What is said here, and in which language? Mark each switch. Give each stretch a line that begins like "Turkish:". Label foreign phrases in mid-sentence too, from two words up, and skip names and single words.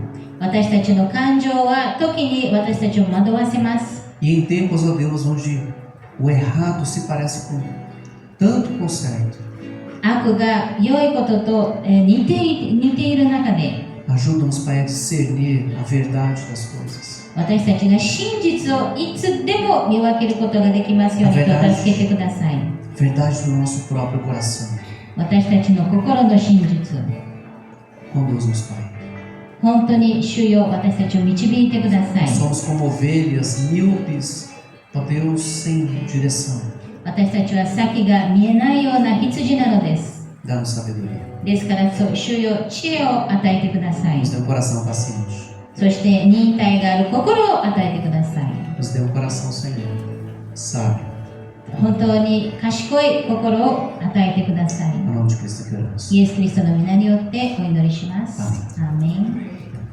Japanese: 私たちの感情は時に私たちを惑わせます。
Portuguese: E em tempos, ó Deus, onde o errado se parece com tanto com o certo,
Japanese: 悪が良いことと、似ている中で、
Portuguese: ajuda-nos, Pai, a discernir a verdade das coisas.
Japanese: 私たちが真実をいつでも見分けることができますようにと助けてください。
Portuguese: Verdade do nosso próprio coração.
Japanese: 私たちの心の真実、
Portuguese: Conduz-nos, Pai.
Japanese: 本当に主よ、私たちを導いてください。
Portuguese: Nós somos como ovelhas míopes, ó Deus, sem direção.
Japanese: 私たちは先が見えないような羊なのです。
Portuguese: Dá-nos sabedoria.
Japanese: ですから主よ、知恵を与えてください。
Portuguese: Nos dê um coração paciente.
Japanese: そして忍耐がある心を与えてください。
Portuguese: Nos dê um coração, Senhor, sábio.
Japanese: 本当に賢い心を与えてください。
Portuguese: Em nome de Cristo que oramos.
Japanese: イエス・キリストの皆によってお祈りします。アーメン。アーメン。